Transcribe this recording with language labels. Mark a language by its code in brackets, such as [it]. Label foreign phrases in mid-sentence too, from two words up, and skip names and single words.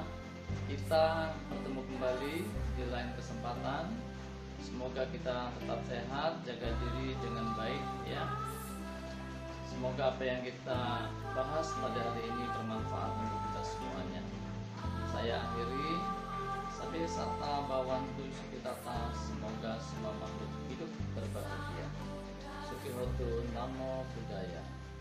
[id] Kita bertemu kembali di lain kesempatan. Semoga kita tetap sehat, jaga diri dengan baik ya. Semoga apa yang kita bahas pada hari ini bermanfaat untuk kita semuanya. Saya akhiri, [pi] sampai sata bawantu sukitata, [id] semoga semua makhluk hidup berbahagia. [pi] Sukihotu namo buddhaya.